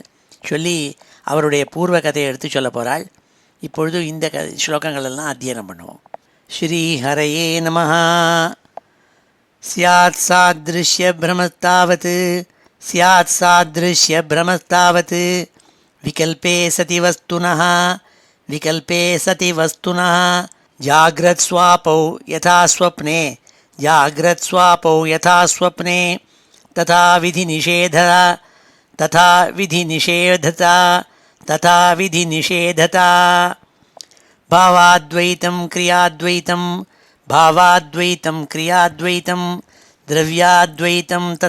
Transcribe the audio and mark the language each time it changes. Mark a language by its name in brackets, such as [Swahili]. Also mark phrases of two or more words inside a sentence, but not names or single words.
[Tamil] சொல்லி அவருடைய பூர்வ கதையை எடுத்து சொல்ல போகிறாள். இப்பொழுது இந்த ஸ்லோகங்களெல்லாம் அத்தியனம் பண்ணுவோம். [Sanskrit] श्री हरये नमः. स्यात् सादृश्य भ्रमस्तावत् विकल्पे सति वस्तुनः जाग्रत्स्वापौ यथा स्वप्ने तथा विधिनिषेधता भावाद्वैतं क्रियाद्वैतं द्रव्याद्वैतं